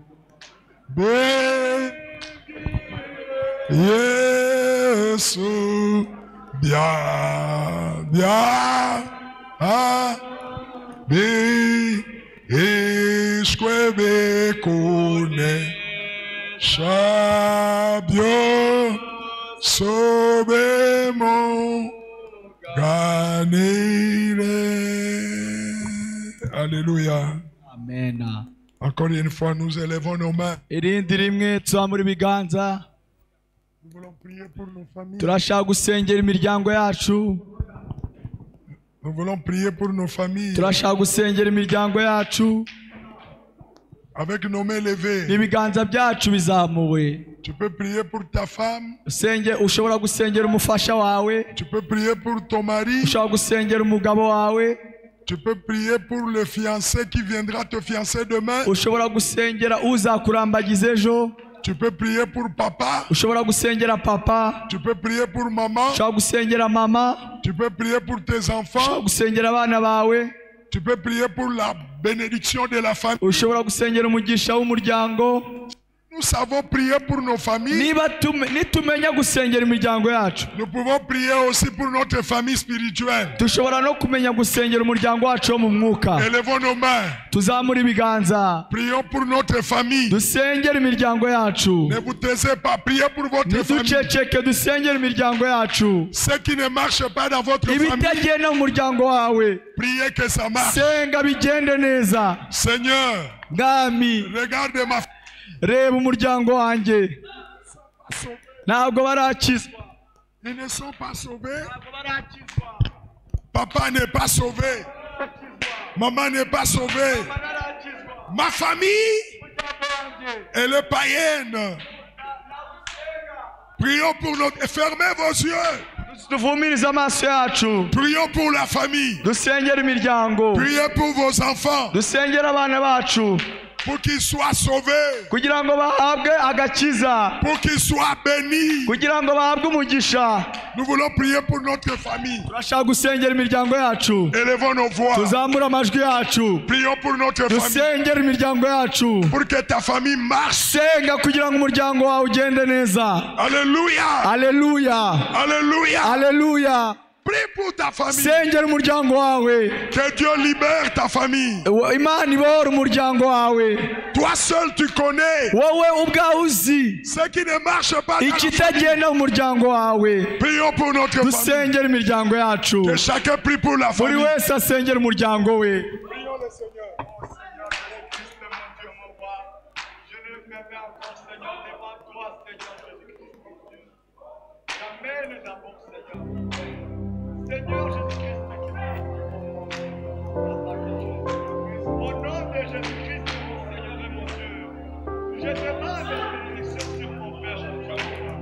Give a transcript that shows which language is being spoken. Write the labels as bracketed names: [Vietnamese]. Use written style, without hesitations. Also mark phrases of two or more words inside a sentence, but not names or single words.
[French] Yesu, bi esquebe kone shabio sobemo ganire. Alléluia. Amen. Encore une fois, nous élevons nos mains. [Kinyarwanda] Irindi rimwe tuzamura ibiganza. [French] Nous voulons prier pour nos familles. [Kinyarwanda] Turashaka gusengera imiryango yacu. [French] Nous voulons prier pour nos familles. [Kinyarwanda] Turashaka gusengera imiryango yacu. [French] Avec nos mains levées. [Kinyarwanda] Ibiganza byacu bizamuwe. [French] Tu peux prier pour ta femme. [Kinyarwanda] Ushobora gusengera umufasha wawe. [French] Tu peux prier pour ton mari. [Kinyarwanda] Ushobora gusengera umugabo wawe. [French] Tu peux prier pour le fiancé qui viendra te fiancer demain. [Kinyarwanda] Ushobora gusengera uzakurambagiza ejo. [French] Tu peux prier pour papa. [Kinyarwanda] Ushobora gusengera papa. [French] Tu peux prier pour maman. [Kinyarwanda] Ushobora gusengera mama. [French] Tu peux prier pour tes enfants. [Kinyarwanda] Ushobora gusengera abana bawe. [French] Tu peux prier pour la bénédiction de la famille. [Kinyarwanda] Ushobora gusengera umugisha w'umuryango. [French] Nous savons prier pour nos familles. [Kinyarwanda] Nitumenya gusengera imiryango yacu. [French] Nous pouvons prier aussi pour notre famille spirituelle. [Kinyarwanda] Dushobora no kumenya gusengera umuryango wacu wo mu mwuka. [French] Élevons nos mains. [Kinyarwanda] Tuzamura ibiganza. [French] Prions pour notre famille. [Kinyarwanda] Dusengera imiryango yacu. [French] Ne vous taisez pas, priez pour votre famille. [Kinyarwanda] Niduceceke dusengera imiryango yacu. [French] Ce qui ne marche pas dans votre famille, [Kinyarwanda] ibitagenda mu muryango wawe. [French] Priez que ça marche. [Kinyarwanda] Senga bigende neza. [French] Seigneur, [Kinyarwanda] Mwami, [French] regarde ma famille. [Kinyarwanda] Reba umuryango wanjye. Ntabwo barakizwa. [French] Ils ne sont pas sauvés. Papa n'est pas sauvé. Maman n'est pas sauvée. Ma famille, elle est païenne. Prions pour notre... Fermez vos yeux. [Kinyarwanda] Tuvumirize amaso yacu. [French] Prions pour la famille. [Kinyarwanda] Dusengera imiryango. [French] Priez pour vos enfants. [Kinyarwanda] Dusengera abana bacu. [French] Pour qu'ils soient sauvés. [Kinyarwanda] Kugira ngo bahabwe agakiza. [French] Pour qu'ils soient bénis. [Kinyarwanda] Kugira ngo bahabwe umugisha. [French] Nous voulons prier pour notre famille. [Kinyarwanda] Turashaka gusengera imiryango yacu. [French] Élevons nos voix. [Kinyarwanda] Tuzamura amajwi yacu. [French] Prions pour notre famille. [Kinyarwanda] Dusengera imiryango yacu. [French] Pour que ta famille marche. [Kinyarwanda] Senga kugira ngo umuryango wawe ugende neza. [French] Alléluia. Alléluia. Alléluia. Alléluia. Prie pour ta famille. [Kinyarwanda] Sengera umuryango wawe. [French] Que Dieu libère ta famille. [Kinyarwanda] Imana ibora umuryango wawe. [French] Toi seul tu connais. [Kinyarwanda] Wowe ubwawe uzi. [French] Ce qui ne marche pas. [Kinyarwanda] Ikitagenda mu muryango wawe. [French] Prions pour notre famille. [Kinyarwanda] Dusengera imiryango yacu. [French] Que chacun prie pour la famille. [Kinyarwanda] Buri wese asengera umuryango we. [French] Prions le Seigneur. Je ne permets encore, Seigneur, devant toi, Seigneur Jésus-Christ. J'amène d'abord, Seigneur. Seigneur Jésus-Christ, au nom de Jésus-Christ, mon Seigneur et mon Dieu, je demande la bénédiction sur mon Père.